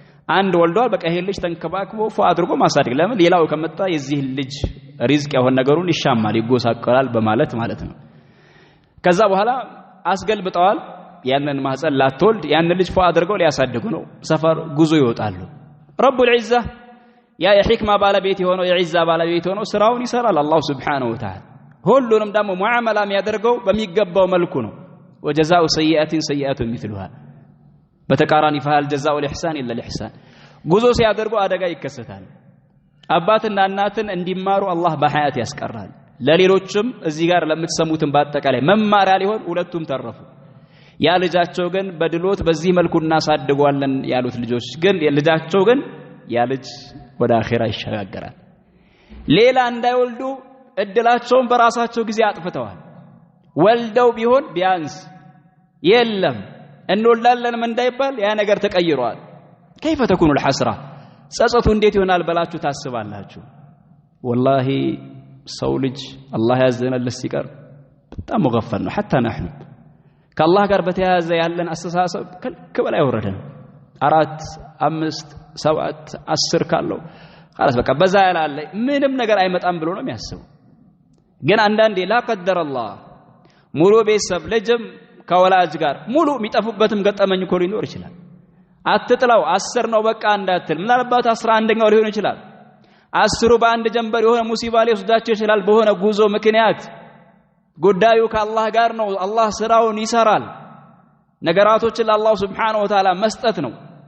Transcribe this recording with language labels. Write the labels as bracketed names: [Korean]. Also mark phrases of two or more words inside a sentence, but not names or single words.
[Amharic] አንድ ወልዷል በቃ ይሄ ልጅ ተንከባክቦ አድርጎ ማሳደግ ለምን ሌላው ከመጣ የዚህ ልጅ ሪዝቅ ያሆን ነገሩን ይሻማል ይጎሳቀላል በማለት ማለት ነው ከዛ በኋላ አስገልብጠዋል ያንን ማህፀን ላትወልድ ያን ልጅ አድርገው ሊያሳድጉ ነው ሰፈር ጉዞ ይወጣሉ [Arabic] رب العزة [Amharic] ያ የሕክማ ባለቤት የሆነው የዒዛ ባለቤት የሆነው ስራውን ይሰራል አላህ [Arabic] سبحانه وتعالى [Amharic] ሁሉንም ደግሞ ሙዓመላ የሚያደርገው በሚገባው መልኩ ነው [Arabic] وجزاء سيئة سيئة مثلها [Amharic] በተቃራኒ [Arabic] فهل جزاء الإحسان إلا الإحسان [Amharic] ጉዞ ሲያደርጉ አደጋ ይከሰታል አባትና እናትን እንዲማሩ አላህ በሐያት ያስቀራል ለሌሎችም እዚህ ጋር ለምትሰሙትን በአጠቃላይ መማሪያ ሊሆን ሁለቱም ተረፉ ያ ልጃቸው ግን በድሎት በዚህ መልኩ እናሳድጓለን ያሉት ልጆች ግን ልጃቸው ግን ያ ልጅ ወደ አኺራ ይሸጋገራል ሌላ እንዳይወልዱ እድላቸውን በራሳቸው ጊዜ አጥፍተዋል ወልደው ቢሆን ቢያንስ የለም እንወልዳለን እንዳይባል ያ ነገር ተቀይሯል [Arabic] كيف تكون الحسرة [Amharic] ጸጸቱ እንዴት ይሆናል በላችሁ ታስባላችሁ والله ሰው ልጅ አላህ ያዘነለት ሲቀር በጣም መغفل ነው [Arabic] حتى نحن [Amharic] ከአላህ ጋር በተያያዘ ያለን አስተሳሰብ ከበላ ያወረደ ነው 4 5 7 10 ካለው خلاص በቃ በዛ ያላለ ምንም ነገር አይመጣም ብሎ ነው የሚያስበው ግን አንዳንዴ [Arabic] لا قدر الله [Amharic] ሙሉ ቤተሰብ ልጅም ከወላጅ ጋር ሙሉ የሚጠፉበትም ገጠመኝ እኮ ሊኖር ይችላል አትጥላው 10 ነው በቃ እንዳትል ምናልባት 11ኛው ሊሆን ይችላል 10 በአንድ ጀንበር የሆነ ሙሲባ ሊወስዳቸው ይችላል በሆነ ጉዞ ምክንያት ጉዳዩ ከአላህ ጋር ነው አላህ ስራውን ይሰራል ነገራቶችን ለአላህ [Arabic] سبحانه وتعالى [Amharic] መስጠት ነው